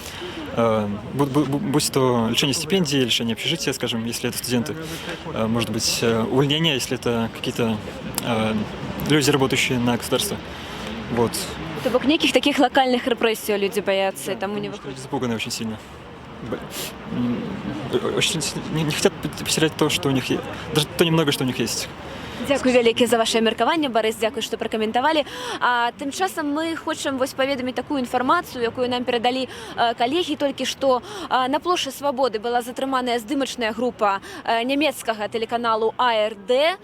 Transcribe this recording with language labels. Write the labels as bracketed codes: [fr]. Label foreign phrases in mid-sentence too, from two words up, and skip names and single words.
[ru] Будь то лишение стипендии, лишение общежития, скажем, если это студенты, может быть, увольнение, если это какие-то люди, работающие на государство. Вот. То бок неких таких локальных репрессий люди боятся, и тому не выходят. Запуганы очень сильно. очень не хотят потерять то, что у них есть, даже то немного, что у них есть. [be] Дякую вялікі за ваше меркаванне, Барыс, дзякуй, што пракаментавалі. Тым часам мы хочам паведаміць такую інфармацыю, якую нам перадалі калегі толькі што на плошчы Свабоды была затрыманая здымачная група нямецкага тэлеканалу АРД.